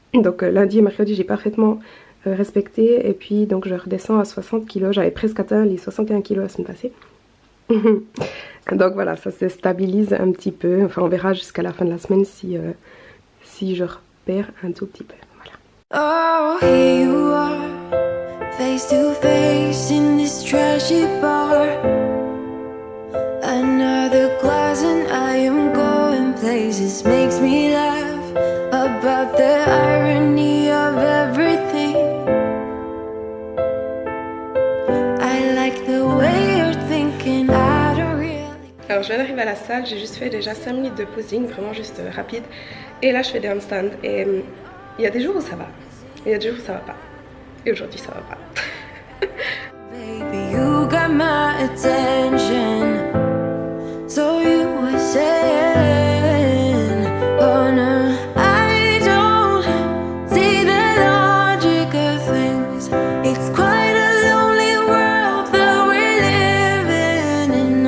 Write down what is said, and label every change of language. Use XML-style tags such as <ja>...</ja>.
<fr>Donc lundi et mercredi, j'ai parfaitement respecté. Et puis donc je redescends à 60 kg. J'avais presque atteint les 61 kg la semaine passée. Donc voilà, ça se stabilise un petit peu. Enfin, on verra jusqu'à la fin de la semaine si je repère un tout petit peu. Voilà.</fr> <en>Oh, here you are, face to face in this trashy bar. Another glass and I am going places. Makes me laugh about the irony of everything. I like the way you're thinking. I don't really...</en> <fr>Alors je viens d'arriver à la salle, j'ai juste fait déjà 5 minutes de posing, vraiment juste rapide. Et là je fais des handstands et il y a des jours où ça va. Et il y a des jours où ça va pas. Et aujourd'hui ça va pas.</fr> <en>Baby, you got my attention. So you were saying, oh no, I don't see the logic of things. It's quite a lonely world that we're living in.</en>